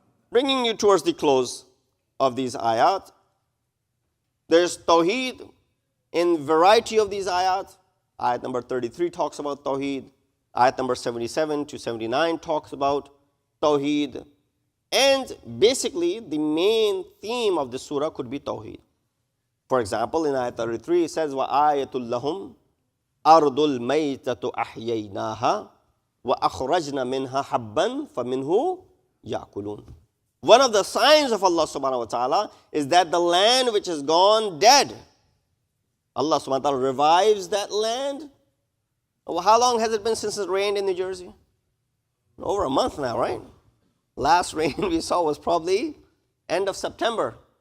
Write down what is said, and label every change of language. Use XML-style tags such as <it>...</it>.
<en>Bringing you towards the close of these ayat, there's Tawheed in variety of these ayat. Ayat number 33 talks about Tawheed. Ayat number 77 to 79 talks about Tawheed. And basically, the main theme of the surah could be Tawheed. For example, in Ayat 33, it says,</en> <ar>وَآيَةٌ لَهُمْ أَرْضُ الْمَيْتَةُ أَحْيَيْنَاهَا وَأَخْرَجْنَا مِنْهَا حَبًّا فَمِنْهُ يَأْكُلُونَ.</ar> <en>One of the signs of Allah subhanahu wa ta'ala is that the land which has gone dead, Allah subhanahu wa ta'ala revives that land. Well, how long has it been since it rained in New Jersey? Over a month now, right? Last rain we saw was probably end of September.</en>